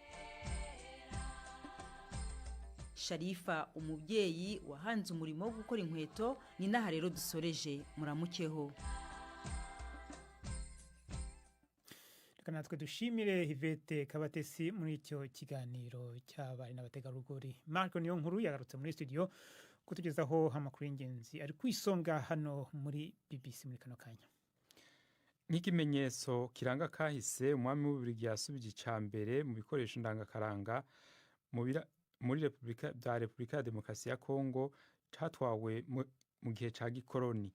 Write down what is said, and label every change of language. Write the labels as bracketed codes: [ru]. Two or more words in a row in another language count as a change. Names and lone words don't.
[rw] Sharifa umubyeyi wahanze umurimo wo gukora inkweto, ni naha rero dusoreje, muramukeho. Reka natwe dushimire Yvette Kabatesi muri icyo kiganiro cy'abari n'abategarugori. Marco niyo nkuru yagarutse muri studio kutugezaho amakuru y'ingenzi ari kwisonga hano muri BBC muri kano kanya. [rn] Nk'ikimenyetso kiranga kahise, umwami w'Ububiligi yasubije icambere mu bikoresho ndangakaranga muri Repubulika ya Demokarasi ya Kongo catwawe mu gihe ca gikoroni.